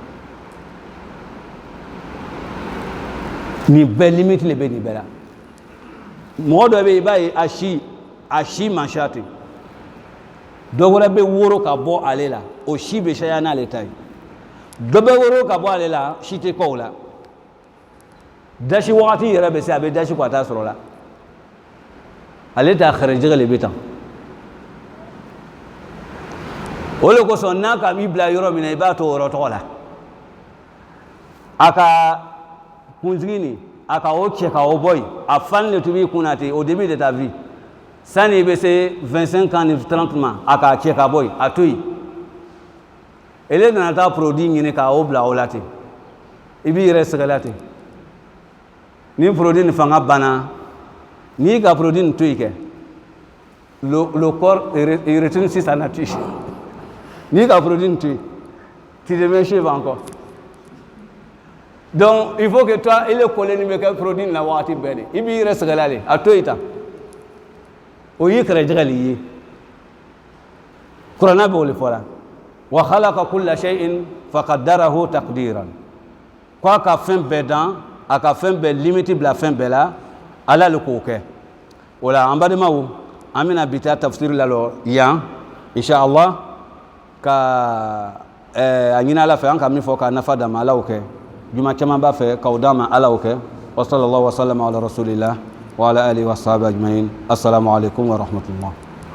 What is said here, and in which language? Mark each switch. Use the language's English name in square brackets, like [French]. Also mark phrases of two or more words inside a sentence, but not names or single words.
[Bambara] nin bɛɛ limite le bɛ nin bɛɛ la mɔgɔ dɔ bɛ yen i b'a ye a si man ca ten dɔ wɛrɛ bɛ woro ka bɔ ale la o si bɛ caya n'ale ta ye dɔ bɛ woro ka bɔ ale la si tɛ kɔ o la dasi wagati yɛrɛ bɛ se a bɛ dasi ko a t'a sɔrɔ la ale t'a xɛrɛjɛgɛ le bɛ tan o de kosɔn n'a ka b'i bila yɔrɔ min na i b'a to o yɔrɔ tɔgɔ la a ka kunsigi nin a ka o cɛ ka o bɔ yen a fan le tun b'i kun na ten [French] au début de ta vie [Bambara] sani i bɛ se 25 ans ni 30 ma a k'a cɛ ka bɔ yen a to yen ele nana taa produit ɲini k'o bila o la ten i b'i yɛrɛ sɛgɛla ten ni produit nin fanga banna n'i ka produit nin to yen kɛ [French] le corps retourne sur sa nature [Bambara] n'i ka produit nin to yen [French] tu deviens chèvre encore donc il faut que toi il est collé [Bambara] ni bɛ kɛ produit nin na wagati bɛɛ de i b'i yɛrɛ sɛgɛla de a to yen tan o y'i kɛrɛjɛgɛ le ye kuranɛ b'o le fɔ la [Arabic] وخلق كل شيء فقدره تقديرا [Bambara] k'a ka fɛn bɛɛ dan a ka fɛn bɛɛ limite bila fɛn bɛɛ la ala le k'o kɛ o la an balimaw an bɛna bi taa tafsiri la yan inshallah ka a ɲini ala fɛ an ka min fɔ ka nafa d'a ma ala y'o kɛ juma caman b'a fɛ k'aw d'a ma ala y'o kɛ [Arabic] وصلى الله وسلم على رسول الله وعلى آله وصحبه أجمعين السلام عليكم ورحمة الله